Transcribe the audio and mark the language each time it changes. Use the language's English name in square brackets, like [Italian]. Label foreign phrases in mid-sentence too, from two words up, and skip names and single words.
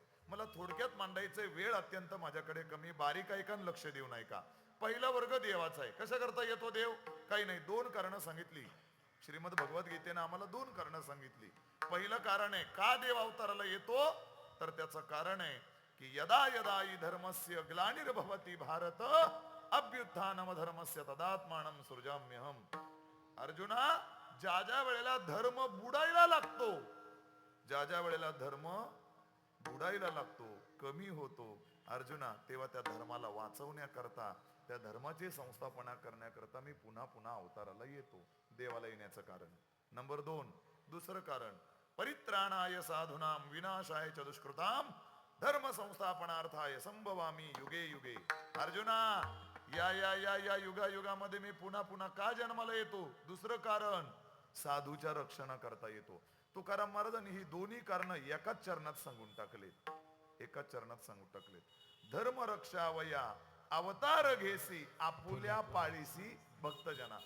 [Marathi] मला थोडक्यात मांडायचे, वेळ अत्यंत माझ्याकडे कमी. बारीक ऐकान, लक्ष देऊ नये का. पहिला वर्ग देवाचा आहे. कशा करता येतो देव? काही नाही, 2 कारणं सांगितली. श्रीमद भगवद्गीतेनं आम्हाला 2 कारणं सांगितली. पहिलं कारण आहे का देव अवताराला येतो, तर त्याचं कारण आहे की [Sanskrit] यदा यदा हि धर्मस्य ग्लानिर्भवति भारत अभ्युत्थानम धर्मस्य तदात्मानं सृजाम्यहम. [Marathi] अर्जुना, ज्या ज्या वेळेला धर्म बुडायला लागतो, ज्या ज्या वेळेला धर्म बुडायला लागतो, कमी होतो अर्जुना, तेव्हा त्या धर्माला वाचवण्याकरता, त्या धर्माची संस्थापना करण्याकरता मी पुन्हा पुन्हा अवताराला येतो. देवाला येण्याचं कारण. नंबर 2, दुसरं कारण, [Sanskrit] परित्राणाय साधूनाम विनाशाय च दुष्कृताम धर्म संस्थापनार्थाय संभवामी युगे युगे. [Marathi] अर्जुना, या या या या युगायुगामध्ये मी पुन्हा पुन्हा का जन्माला येतो? दुसरं कारण, साधूच्या रक्षणा करता येतो. तुकाराम महाराजांनी ही दोन्ही कारण एकाच चरणात सांगून टाकलेत. एकाच चरणात सांगून टाकलेत. धर्म रक्षावया अवतार घेसी आपुल्या पाळीसी भक्तजना.